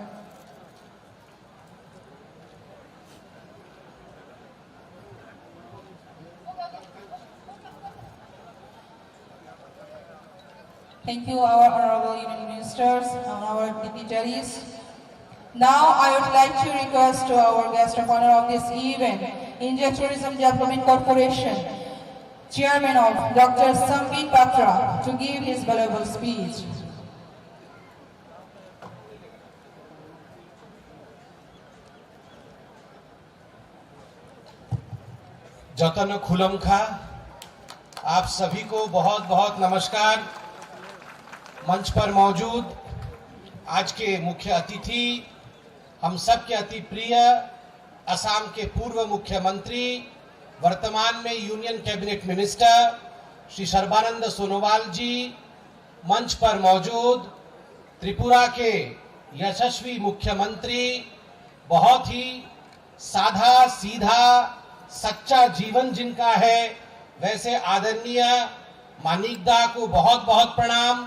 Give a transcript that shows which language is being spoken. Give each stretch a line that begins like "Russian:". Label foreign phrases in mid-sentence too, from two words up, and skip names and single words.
English: Thank you, our Honorable Union Ministers and our dignitaries. Now, I would like to request to our guest of honor of this event, India Tourism Development Corporation, Chairman of Dr. Sambit Patra, to give his valuable speech.
Kok Borok: जतन खुलमखा
Hindi: आप सभी को बहुत बहुत नमस्कार। मंच पर मौजूद आज के मुख्य अतिथि, हम सब के अति प्रिय असम के पूर्व मुख्यमंत्री, वर्तमान में
English: union cabinet minister
Hindi: श्री सर्बानंद सोनोवाल जी, मंच पर मौजूद त्रिपुरा के यशस्वी मुख्यमंत्री, बहुत ही साधा सीधा सच्चा जीवन जिनका है, वैसे आदरणीय मानिकदा को बहुत बहुत प्रणाम।